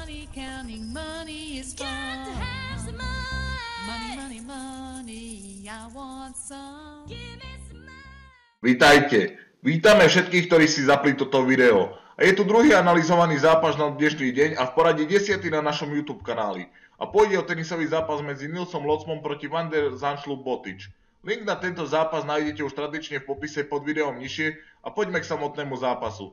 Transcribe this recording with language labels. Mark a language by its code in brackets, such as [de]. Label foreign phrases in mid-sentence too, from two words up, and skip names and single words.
[en] counting money is fun. Got to have some money. Money, money, money, I want some. Give me some money. [sk] Vítajte. Vítame všetkých, ktorí si zapli toto video. A je tu druhý analyzovaný zápas na dnešný deň a v poradí 10. na našom YouTube kanáli. A pôjde o tenisový zápas medzi Nilsom Locmom proti Van der Zandschulp Botic. Link na tento zápas nájdete už tradične v popise pod videom nižšie a poďme k samotnému zápasu.